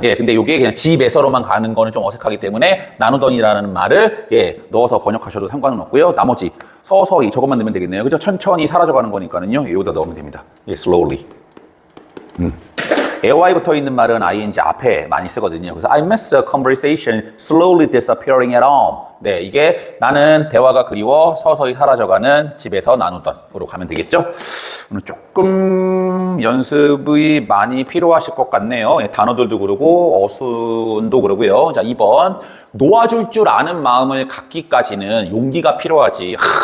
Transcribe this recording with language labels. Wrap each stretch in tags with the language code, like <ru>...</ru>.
<ko>예, 근데 이게 그냥 집에서로만 가는 거는 좀 어색하기 때문에 나누던이라는 말을 넣어서 번역하셔도 상관은 없고요. 나머지 서서히 저것만 넣으면 되겠네요. 그죠? 천천히 사라져가는 거니까는요. 여기다 넣으면 됩니다. slowly. AY 붙어 있는 말은 ing 앞에 많이 쓰거든요.</ko> <en>그래서 I miss a conversation slowly disappearing at home.</en> <ko>네, 이게 나는 대화가 그리워 서서히 사라져가는 집에서 나누던으로 가면 되겠죠? 오늘 조금 연습이 많이 필요하실 것 같네요. 단어들도 그러고 어순도 그러고요. 자, 2번. 놓아줄 줄 아는 마음을 갖기까지는 용기가 필요하지.</ko>